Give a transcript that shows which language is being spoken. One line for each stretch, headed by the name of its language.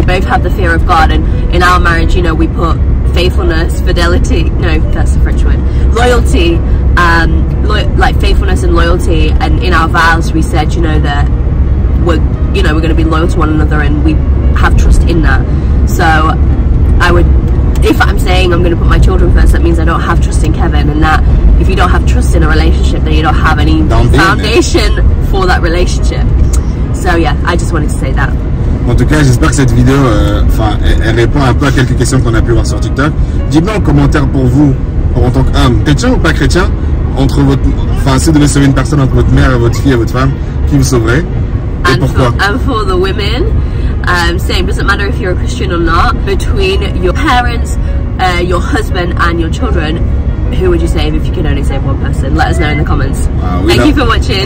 English: We both have the fear of God, and in our marriage, we put faithfulness, fidelity, no, that's the French word, loyalty, like faithfulness and loyalty, and in our vows we said, that we're going to be loyal to one another, and we have trust in that. So I would, if I'm saying I'm going to put my children first, that means I don't have trust in Kevin, and that if you don't have trust in a relationship, then you don't have any foundation for that relationship. So yeah, I just wanted to say that.
French: En tout cas, j'espère que cette vidéo, elle répond un peu à quelques questions qu'on a pu voir sur TikTok. Dites-moi en commentaire pour vous, en tant qu'homme, chrétien ou pas chrétien, si vous devez sauver une personne entre votre mère, votre fille et votre femme, qui vous sauverait et pourquoi?
English: And for the women, same, doesn't matter if you're a Christian or not, between your parents, your husband and your children, who would you save if you could only save one person? Let us know in the comments. Thank you for watching.